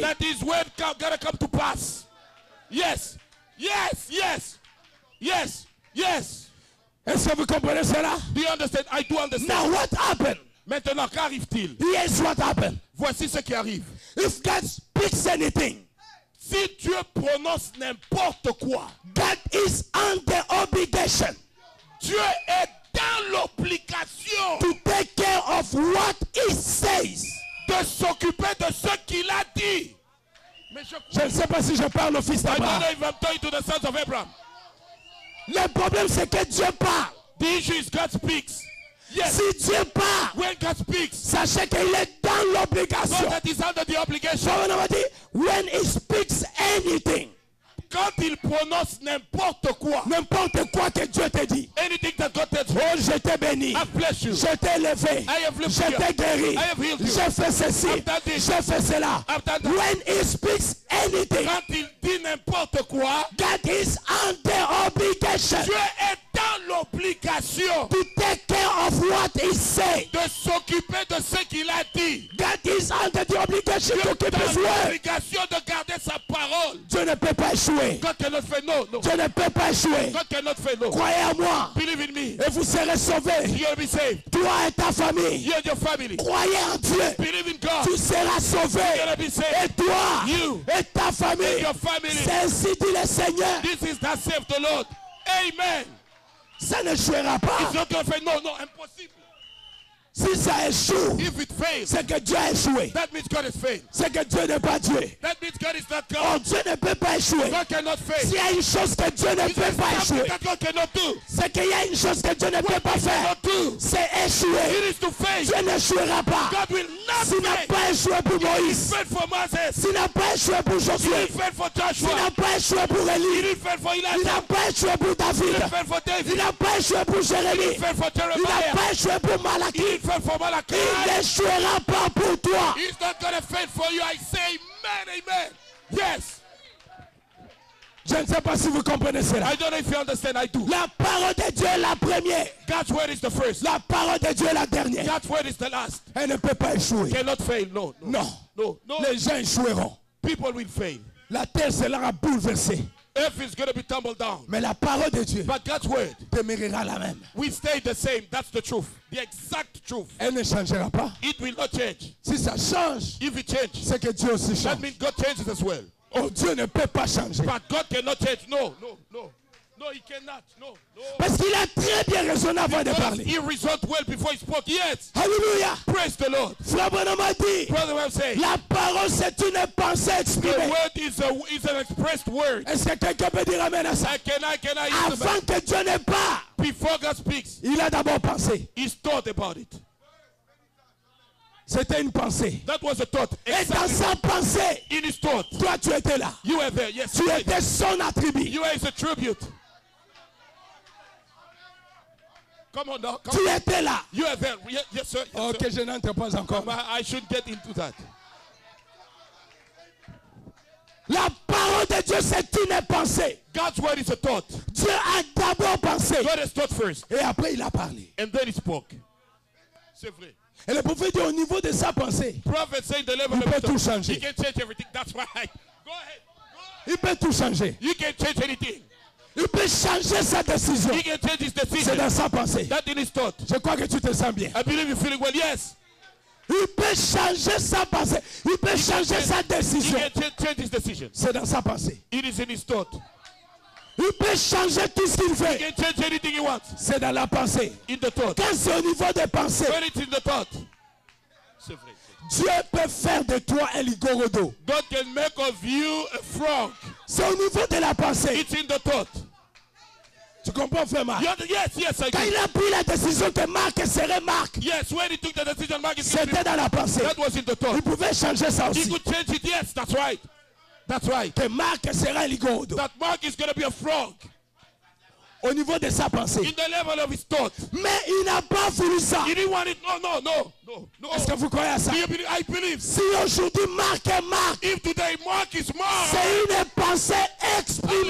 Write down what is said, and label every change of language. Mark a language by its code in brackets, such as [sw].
[en] that his word gotta come to pass. Yes, yes, yes, yes, yes. [fr] Est-ce que vous comprenez cela? [en] Do you understand? I do understand. Now what happened? [fr] Maintenant, qu'arrive-t-il? [en] Here's what happened. [fr] Voici ce qui arrive. [en] If God speaks anything, [fr] Si Dieu prononce n'importe quoi, [en] God is under obligation [fr] Dieu est dans l'obligation [en] to take care of what he says. [fr] de s'occuper de ce qu'il a dit. Mais Je ne sais pas si je parle au fils [en] I don't know [fr] d'Abraham. [en] if I'm talking to the sons of Abraham. [fr] Le problème c'est que Dieu parle. [en] The issue is God speaks. Yes, [fr] Si Dieu parle, [en] when God speaks, [fr] sachez qu'il est dans [en] not [fr] l'obligation. [en] that he's under the obligation. So [fr] on va dire, [en] when he speaks anything, [fr] Quand il prononce n'importe quoi, n'importe quoi que Dieu te dit, [en] anything that God tells you, [fr] oh je t'ai béni, [en] I bless you. [fr] je t'ai élevé, [en] I have lifted [fr] je [en] you. [fr] t'ai guéri, [en] I have healed you. [fr] j'ai fait ceci, [en] I've done this. [fr] j'ai fait cela. [en] I've done that. When he speaks anything, [fr] Quand il dit n'importe quoi, [en] God is under obligation [fr] Dieu est dans l'obligation [en] to take care of what he said. [fr] de s'occuper de ce qu'il a dit. [en] God is under the obligation to keep his [fr] Dans [en] word. [fr] l'obligation de garder sa parole. Dieu ne peut pas échouer. [en] God cannot fail. No, no. [fr] Dieu ne peut pas échouer. [en] God cannot fail. No. [fr] Croyez en moi [en] Believe in me. [fr] et vous serez sauvés. [en] You're going to be saved. [fr] Toi et ta famille. [en] You and your family. [fr] Croyez en Dieu. [en] Believe in God. [fr] Tu seras sauvé. [en] You're going to be [fr] Et [en] saved. [fr] toi [en] You [fr] et ta [en] and [fr] famille. [en] your family. [fr] C'est ainsi dit le Seigneur. [en] This is that save the Lord. Amen. [fr] Ça n'échouera [en] It's [fr] pas. [en] not going to fail. No, no, impossible. [fr] Si ça échoue, [en] If it fails, [fr] c'est que Dieu a échoué. [en] that means God has failed. [fr] C'est que Dieu n'est pas Dieu. [en] That means God is not [fr] Oh, [en] God. [fr] Dieu ne peut pas échouer. [en] God cannot fail. [fr] S'il y a une chose que Dieu ne [en] If [fr] peut [en] there's [fr] pas [en] something [fr] échouer, [en] that God cannot do, [fr] c'est qu'il y a une chose que Dieu ne peut pas faire. [en] cannot do, [fr] C'est échouer. [en] it is to fail. [fr] Dieu n'échouera pas. [en] God will not [fr] S'il n'a [en] fail. [fr] pas échoué pour [en] He [fr] Moïse, [en] failed for Moses. [fr] s'il n'a pas échoué pour [en] He [fr] Josué, [en] didn't fail for [fr] s'il [en] Joshua. [fr] n'a pas échoué pour [en] He [fr] Élie, [en] didn't fail for [fr] il [en] Elijah. [fr] n'a pas échoué pour [en] He [fr] David, [en] didn't fail for [fr] il [en] David. [fr] n'a pas échoué pour [en] He [fr] Jérémie, [en] didn't fail for [fr] il n'a [en] Jeremiah. [fr] pas échoué pour [en] He [fr] Malachie. [en] didn't fail for Malachi. [fr] Il n'échouera pas pour toi. [en] He's not going to fail for you. I say amen, amen. Yes. [fr] Je ne sais pas si vous comprenez cela. [en] I don't know if you understand. I do. [fr] La parole de Dieu est la première. [en] God's word is the first. [fr] La parole de Dieu est la dernière. [en] God's word is the last. [fr] Elle ne peut pas échouer. [en] Cannot fail. No, no, [fr] Non. [en] no, no. [fr] Les gens échoueront. [en] People will fail. [fr] La terre sera bouleversée. [en] Earth is going to be tumbled down. [fr] Mais la parole de Dieu [en] But God's word [fr] demeurera la même. [en] will stay the same. That's the truth. The exact truth. [fr] Elle ne changera pas. [en] It will not change. [fr] Si ça change, [en] If it changes, [fr] c'est que Dieu aussi [en] that [fr] change. [en] means God changes as well. [fr] Oh, Dieu ne peut pas changer. [en] But God cannot change. No, no, no. No, he cannot. No, no. [fr] Parce qu'il a très bien raisonné avant de [en] Because [fr] parler. [en] he reasoned well before he spoke. Yes. [fr] Alléluia. [en] Praise the Lord. [fr] Frère Branham a dit, [en] Brother, what I'm saying. [fr] la parole c'est une pensée [en] The [fr] exprimée. [en] word is an expressed word. [fr] Est-ce que quelqu'un peut dire amen à ça? [en] Can I use the [fr] Avant que Dieu ne parle, [en] before God speaks, [fr] il a d'abord pensé. [en] he's thought about it. [fr] C'était une pensée. [en] That was a thought. [fr] Et dans [en] Exactly. [fr] sa pensée, [en] In his thought. [fr] toi tu étais là. [en] You were there. Yes. [fr] Tu [en] Right. [fr] étais son attribut. [en] You are his tribute. Come on now. Come [fr] Tu [en] on. [fr] étais là. [en] You are there. Yes, sir. Yes, [fr] Ok, je n'entre pas encore. [en] sir. I should get into that. [fr] La parole de Dieu c'est une pensée. [en] God's word is a thought. [fr] Dieu Dieu a d'abord pensé. [en] God has thought first. [fr] Et après, il a parlé. [en] And then he spoke. [fr] C'est vrai. Et le prophète dit au niveau de sa pensée, [en] Prophet saying the level [fr] il peut [en] of [fr] tout [en] thought. [fr] changer. [en] He can change everything. That's right. Go ahead. [fr] Il peut tout changer. [en] You can change anything. [fr] Il peut changer sa décision. [en] He can change his [fr] C'est [en] decision. [fr] dans sa pensée. [en] That in his thought. [fr] Je crois que tu te sens bien. [en] I believe you're feeling well. Yes. [fr] Il peut changer sa pensée. Il peut changer sa [en] He [fr] décision. [en] can change his decision. [fr] C'est dans sa pensée. [en] It is in his thought. [fr] Il peut changer tout ce qu'il [en] He [fr] fait. [en] can change anything he wants. [fr] C'est dans la pensée. [en] In the thought. [fr] Quand c'est au niveau des pensées, [en] When it's in the thought. [fr] C'est vrai. Dieu peut faire de toi un ligorodo. [en] God can make of you a frog. [fr] C'est au niveau de la pensée. [en] It's in the thought. [fr] Tu comprends, frère Marc? [en] Yes, I [fr] Quand [en] do. [fr] il a pris la décision que Marc serait Marc, [en] Yes, when he took the decision, Mark is going to [fr] c'était dans la pensée. [en] be, that was in the thought. [fr] Il pouvait changer ça [en] He [fr] aussi. [en] could change it. Yes, that's right. That's right. [fr] Que Marc sera un ligorodo. [en] That Mark is going to be a frog [fr] Au niveau de sa pensée. [en] in the level of his thought. [fr] Mais il n'a pas voulu ça. [en] He didn't want it. No. [fr] Est-ce que vous croyez à ça? [en] Do you believe? I believe. [fr] Si aujourd'hui Marc est Marc, [en] If today Mark is Mark, [fr] c'est une pensée exprimée.